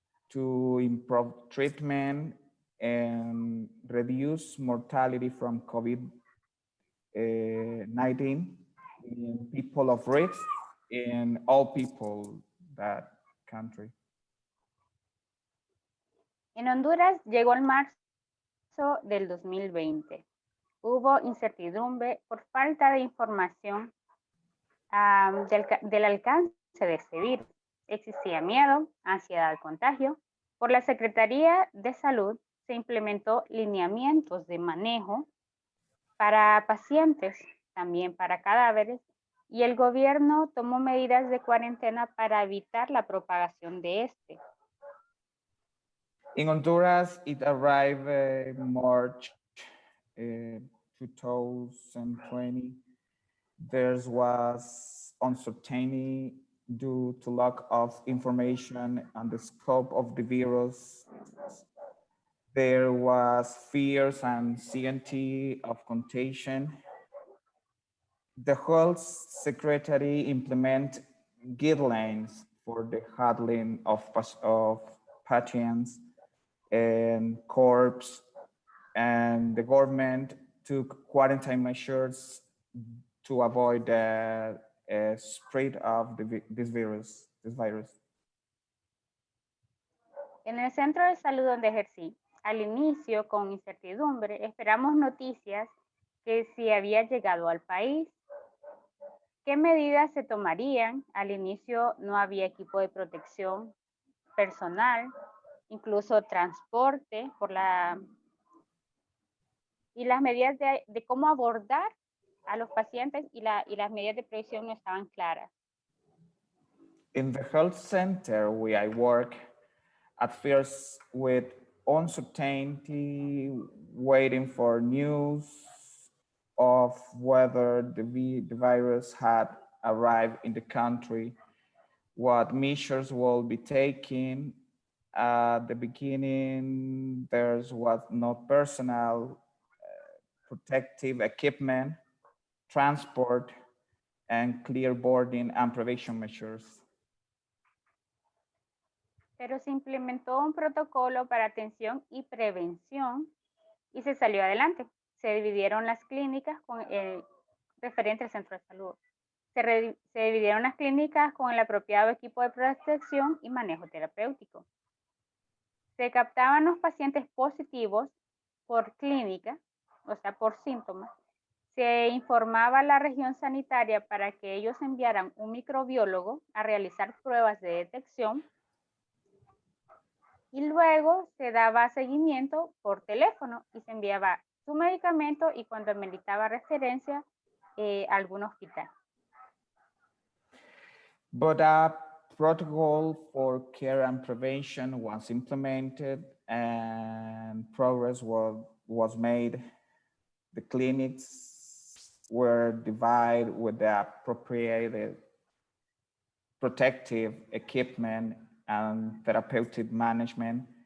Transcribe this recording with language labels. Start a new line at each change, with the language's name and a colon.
English: to improve treatment and reduce mortality from COVID-19 in people of risk in all people that country.
Spanish: En Honduras llegó el marzo del 2020. Hubo incertidumbre por falta de información del alcance de este virus. Existía miedo, ansiedad al contagio. Por la Secretaría de Salud se implementó lineamientos de manejo para pacientes, también para cadáveres, y el gobierno tomó medidas de cuarentena para evitar la propagación de este.
English: In Honduras, it arrived March 2020. There was uncertainty due to lack of information on the scope of the virus. There was fears and anxiety of contagion. The Health Secretary implement guidelines for the handling of patients and corpse, and the government took quarantine measures to avoid the spread of this virus.
Spanish: En el centro de salud donde ejercí, al inicio, con incertidumbre, esperamos noticias que si había llegado al país, qué medidas se tomarían. Al inicio no había equipo de protección personal, incluso transporte y las medidas de cómo abordar a los pacientes y las medidas de prevención no estaban claras.
English: In the health center where I work, at first with uncertainty, waiting for news of whether the virus had arrived in the country, what measures will be taken. At the beginning, there was no personal protective equipment, transport, and clear boarding and prevention measures.
Spanish: Pero se implementó un protocolo para atención y prevención y se salió adelante. Se dividieron las clínicas con el referente al centro de salud. Se dividieron las clínicas con el apropiado equipo de protección y manejo terapéutico. Se captaban los pacientes positivos por clínica, o sea, por síntomas. Se informaba a la región sanitaria para que ellos enviaran un microbiólogo a realizar pruebas de detección. y luego se daba seguimiento por teléfono y se enviaba su medicamento y cuando ameritaba referencia a algún hospital.
English: But a protocol for care and prevention was implemented and progress was made. The clinics were divided with the appropriate protective equipment and therapeutic management.